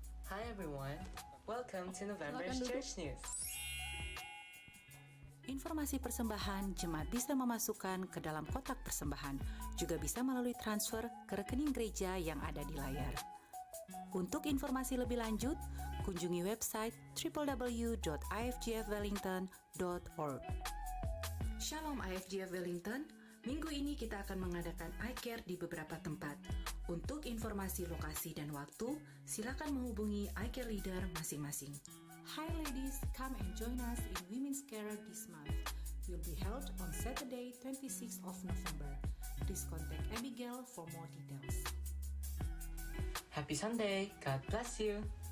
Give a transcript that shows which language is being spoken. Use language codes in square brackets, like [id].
[en] Hi everyone, welcome to November's [id] Silakan duduk. [en] Church News. [id] Informasi persembahan jemaat bisa memasukkan ke dalam kotak persembahan, juga bisa melalui transfer ke rekening gereja yang ada di layar. Untuk informasi lebih lanjut, kunjungi website www.ifgfwellington.org. Shalom IFGF Wellington, minggu ini kita akan mengadakan iCare di beberapa tempat. Untuk informasi lokasi dan waktu, silakan menghubungi iCare leader masing-masing. [en] Hi ladies, come and join us in Women's Care this month. Will be held on Saturday, 26th of November. Please contact Abigail for more details. Happy Sunday, God bless you.